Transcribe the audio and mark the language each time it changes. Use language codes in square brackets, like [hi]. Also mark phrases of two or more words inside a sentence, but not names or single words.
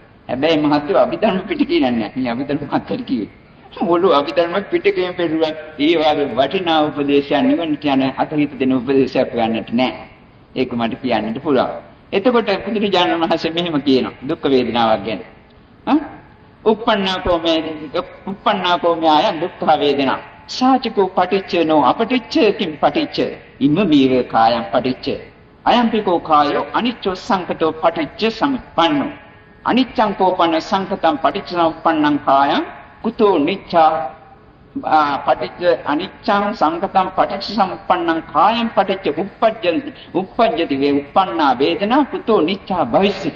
[si] හැබැයි මහත්වෝ අභිධර්ම පිටකේ නෑ. මේ අභිධර්ම මහත්තයා කිව්වේ. මොළු අභිධර්ම පිටකයෙන් පෙරුවා. ඒ වගේ වටිනා උපදේශයන් නිවන්ට යන අතහිත දෙන උපදේශයක් ගන්නට නෑ. ඒක මට කියන්නත් පුළුවන්. එතකොට බුදුරජාණන් වහන්සේ මෙහෙම කියනවා දුක් වේදනාවක් ගැන. [pi] uppannāko me āya dukkha vedana sāciko paticca appaticca kim paticca imma mīve kāyam paticca ayampiko kāyo anicco sankato paticca samuppanno aniccaṃ kopanna sankatam paticca samuppannam kāyam kuto nicca paticca aniccaṃ sankatam paticca samuppannam kāyam paticca uppajjati ve uppanna vedana kuto nicca bhavishyati.